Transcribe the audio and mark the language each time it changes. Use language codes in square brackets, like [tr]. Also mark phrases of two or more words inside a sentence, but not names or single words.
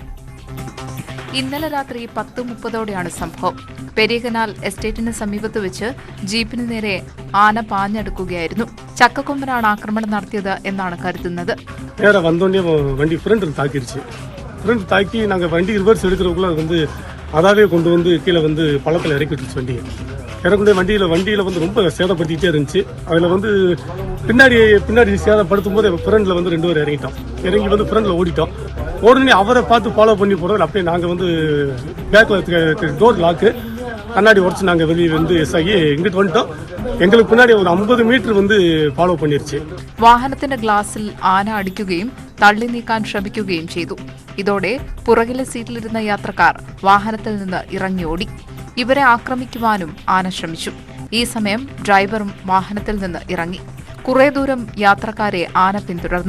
[ml] ഇന്നലെ രാത്രി 10:30ഓടെയാണ് സംഭവം. പെരിയകനാൽ എസ്റ്റേറ്റിന് സമീപത്ത് വെച്ച് ജീപ്പിന് നേരെ ആന പാഞ്ഞെടുക്കുകയായിരുന്നു. ചക്കക്കൊമ്പനാണ് ആക്രമണം നടത്തിയത് എന്നാണ് കരുതുന്നത്. വണ്ടി ഫ്രണ്ടിൽ താക്കി [ta] நாங்கள் வண்டி ரிவர்ஸ் எடுக்கிறதுக்குள்ள அதாவே கொண்டு வந்து கீழே பள்ளத்தில் இறக்கி விட்டுருச்சு வண்டியை. இறக்குடைய வண்டியில் ரொம்ப சேதப்படுத்திக்கிட்டே இருந்துச்சு. அதில் பின்னாடி சேதப்படுத்தும் போது ஃப்ரெண்டில் 2 பேர் இறங்கி ஃப்ரெண்டில் ஓடிட்டோம். உடனே அவரை பார்த்து ஃபாலோ பண்ணி போகிறோம். அப்படியே நாங்கள் பேக்கில் டோர் லாக்கு கண்ணாடி உடச்சு நாங்கள் வெளியே எஸ் ஆகி இங்கிட்டு வந்துட்டோம். எங்களுக்கு பின்னாடி ஒரு 50 மீட்டர் ஃபாலோ பண்ணிருச்சு. [ml] വാഹനത്തിന്റെ ഗ്ലാസിൽ ആന അടിക്കുകയും തള്ളി നീക്കാൻ ശ്രമിക്കുകയും ചെയ്തു. ഇതോടെ പുറകിലെ സീറ്റിലിരുന്ന യാത്രക്കാർ വാഹനത്തിൽ നിന്ന് ഇറങ്ങിയോടി. ഇവരെ ആക്രമിക്കുവാനും ആന ശ്രമിച്ചു. ഈ സമയം ഡ്രൈവറും വാഹനത്തിൽ നിന്ന് ഇറങ്ങി. കുറെ ദൂരം യാത്രക്കാരെ ആന പിന്തുടർന്നു.